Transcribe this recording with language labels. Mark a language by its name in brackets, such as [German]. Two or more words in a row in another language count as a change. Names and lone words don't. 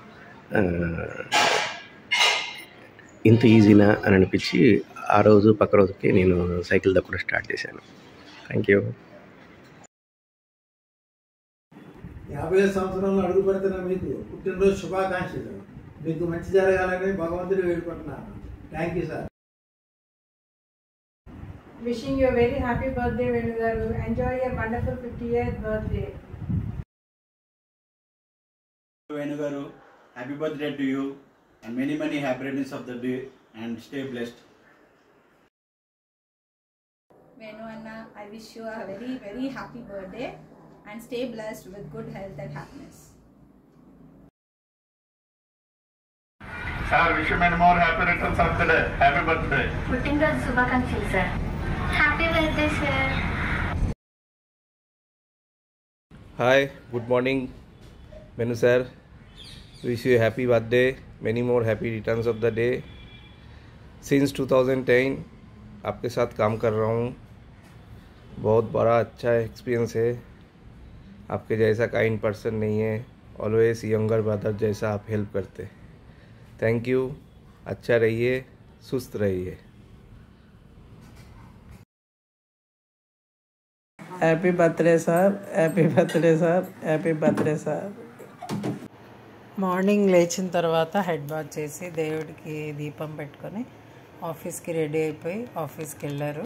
[Telugu] ఇంత ఈజీనా అని అనిపించి ఆ రోజు పక్క రోజుకి నేను సైకిల్ దక్కడం స్టార్ట్ చేశాను. [English] Thank you. [Telugu] 50 సంవత్సరంలో అడుగు పెడుతున్న మీకు పుట్టినరోజు శుభాకాంక్షలు. మీకు మంచి జరగాలని భగవంతుడు వేడుకుంటున్నాను. [English] Thank you sir. Wishing you a very happy birthday, Venu garu. Enjoy your wonderful 50th birthday. Venu garu, happy birthday to you and many happy returns of the day and stay blessed. Venu Anna, I wish you a very happy birthday and stay blessed with good health and happiness. Sir, wish you many more happy returns of the day. Happy birthday. [Telugu] పుట్టినరోజు శుభాకాంక్షలు సార్. [English] Happy birthday sir. Hi, good morning Menu sir. Wish you happy birthday, many more happy returns of the day. [Hindi] सिंस 2010 आपके साथ काम कर रहा हूँ. बहुत बड़ा अच्छा एक्सपीरियंस है. आपके जैसा [English] kind person [Hindi] नहीं है. [English] always younger brother [Hindi] जैसा आप हेल्प करते. [English] Thank you. [Hindi] अच्छा रहिए, सुस्त रहिए. [English] Happy birthday sir, happy birthday sir, happy birthday sir. [Telugu] మార్నింగ్ లేచిన తర్వాత [English] head bath [Telugu] చేసి దేవుడికి దీపం పెట్టుకొని ఆఫీస్కి రెడీ అయిపోయి ఆఫీస్కి వెళ్ళారు.